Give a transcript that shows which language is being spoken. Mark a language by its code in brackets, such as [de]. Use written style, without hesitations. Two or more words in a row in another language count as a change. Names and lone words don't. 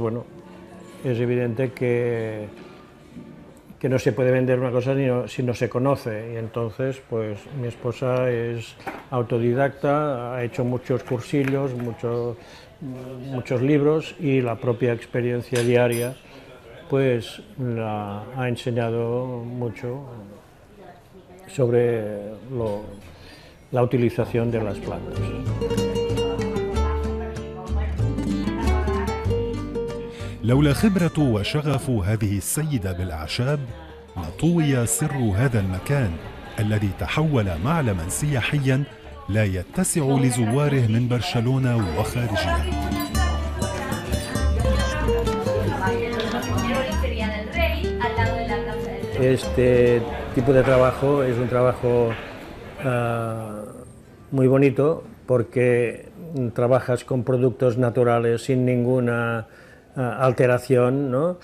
[es] bueno, es evidente que no se puede vender una cosa si no se conoce, y entonces pues mi esposa es autodidacta, ha hecho muchos cursillos, muchos libros, y la propia experiencia diaria pues la ha enseñado mucho sobre la utilización de las plantas. [ar] لولا خبرة وشغف هذه السيدة بالأعشاب لطوي سر هذا المكان الذي تحول معلما سياحيا لا يتسع لزواره من برشلونة وخارجها. [es] Este tipo de trabajo es un trabajo muy bonito porque trabajas con productos naturales sin ninguna alteración, ¿no?